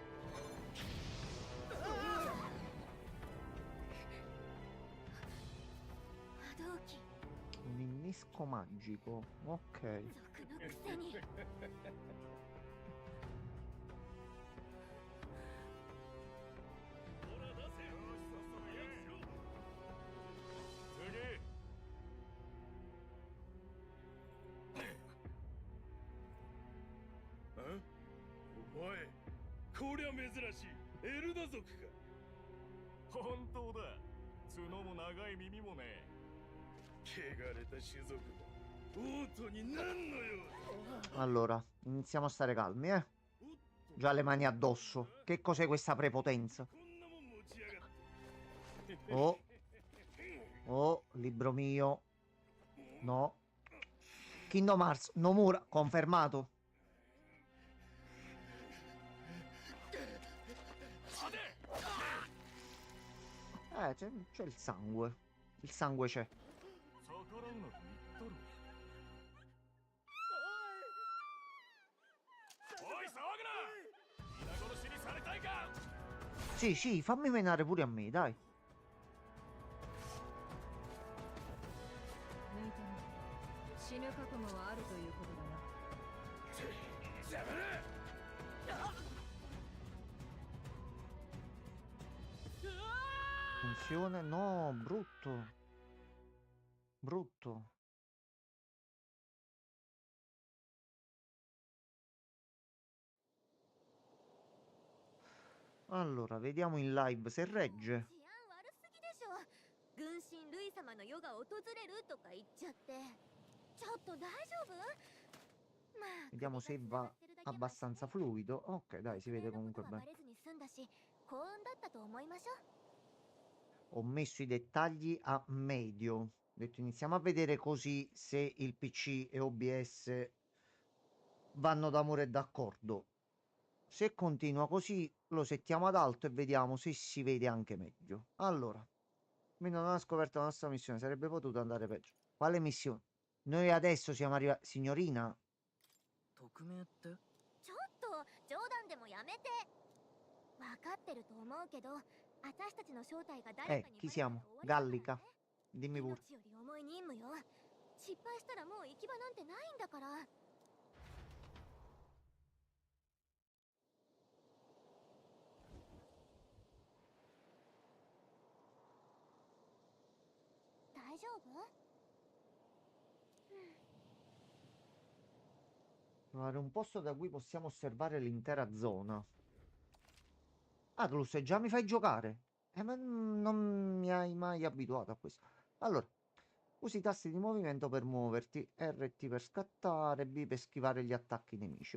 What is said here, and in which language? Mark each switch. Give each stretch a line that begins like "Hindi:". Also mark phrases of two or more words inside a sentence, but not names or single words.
Japanese: 波動機
Italian: Un innesco magico. Ok.
Japanese: 族のくせにほら出せよしそろそろ早くしろ次お前こりゃ珍しいエルダ族か本当だ角も長い耳もね汚れた種族だ王都に何の用だ
Italian: Allora, iniziamo a stare calmi, eh.
Japanese: おっと
Italian: Già le mani addosso. Che cos'è questa prepotenza?
Japanese: こんなもん持ちやがって
Italian: Oh, oh, libro mio. No. Kingdom Hearts, Nomura, confermato. C'è il sangue. Il sangue c'è.
Japanese: 逆らうなと言っとるおい騒ぐな皆殺しにされたいか
Italian: Sì, sì, fammi menare pure a me, dai.
Japanese: 抜いてみる死ぬ覚悟はあるということだな。邪魔だ
Italian: Funzione? No, brutto. Brutto. Allora, vediamo in live se regge.
Japanese: 治安悪すぎでしょ軍神ルイ様の世が訪れるとか言っちゃってちょっと大丈夫まあ
Italian: Vediamo se va abbastanza fluido. Ok, dai, si vede comunque
Japanese: バ
Italian: bene.
Japanese: レずに済んだし幸運だったと思いましょう
Italian: Ho messo i dettagli a medio. Ho detto iniziamo a vedere così se il PC e OBS vanno d'amore e d'accordo. Se continua così lo settiamo ad alto e vediamo se si vede anche meglio. Allora, Mina non ha scoperto la nostra missione, sarebbe potuto andare peggio. Quale missione? Noi adesso siamo arrivati... Signorina?
Japanese: 匿名って？ちょっと冗談でもやめて分かってると思うけど私たちの正体が誰かに
Italian: Chi
Japanese: バレたら
Italian: siamo?
Japanese: 終わりだからね
Italian: Gallica? Dimmi pure.
Japanese: 命より重い任務よ失敗したらもう行き場なんてないんだから大丈夫
Italian: Trovare un posto da cui possiamo osservare l'intera zona. Atlus, già mi fai giocare? Ma non mi hai mai abituato a questo. Allora, usi i tasti di movimento per muoverti, RT per scattare, B per schivare gli attacchi nemici.